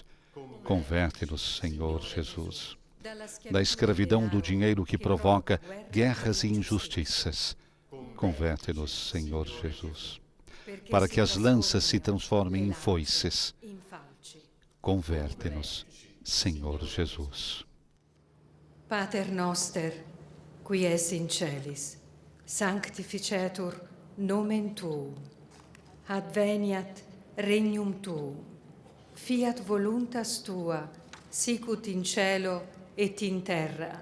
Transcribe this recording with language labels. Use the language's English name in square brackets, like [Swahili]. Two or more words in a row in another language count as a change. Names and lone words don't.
[Portuguese] Converte-nos, Senhor Jesus, da escravidão do dinheiro que provoca guerras e injustiças. Converte-nos, Senhor Jesus, para que as lanças se transformem em foices. Converte-nos, Senhor Jesus. [Latin] Pater noster, qui es in celis, sanctificetur nomen Tuum. Adveniat regnum Tuum. Fiat voluntas Tua, sicut in cielo et in terra.